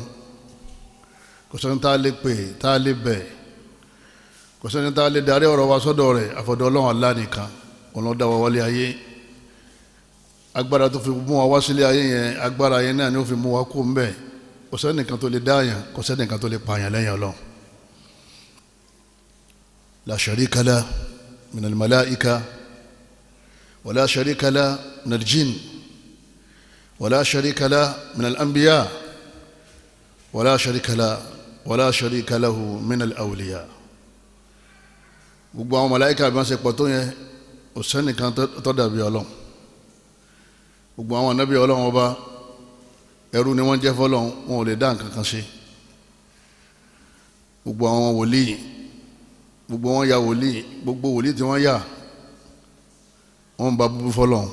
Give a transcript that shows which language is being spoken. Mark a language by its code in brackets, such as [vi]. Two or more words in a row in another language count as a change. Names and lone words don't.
[yo] kò sẹ́ni tá a lè pè, tá a lè bẹ̀, kò sẹ́ni tá a lè darí ọ̀rọ̀ wa sọ́dọ̀ rẹ̀ àfọ̀dọ̀ Ọlọ́run Allah nìkan. òun ló dá wa wálé ayé. agbára tó fi mú wa wá sílé ayé yẹn, agbára yẹn náà ni ó fi mú wa kó ń bẹ̀. kò sẹ́nìkan tó lè dáyàn, kò sẹ́nìkan tó lè pààyàn lẹ́yìn Ọlọ́run. [ar] لا شريك له من الملائكة ولا شريك له من الجن ولا شريك له من الأنبياء ولا شريك له من الأولياء. [yo] gbogbo àwọn màláíkà bí wọ́n ṣe pọ̀ tó yẹn, kò sẹ́nìkan tó dàbí Ọlọ́run. gbogbo àwọn ànábì Ọlọ́run ọba ẹrú ni wọ́n jẹ́ fọ́lọ́run, wọn ò lè dá nǹkan kan ṣe. gbogbo àwọn wòlíì, gbogbo wọn ya wòlíì, gbogbo wòlíì tí wọ́n yà wọ́n bá búbú fọ́lọ́run.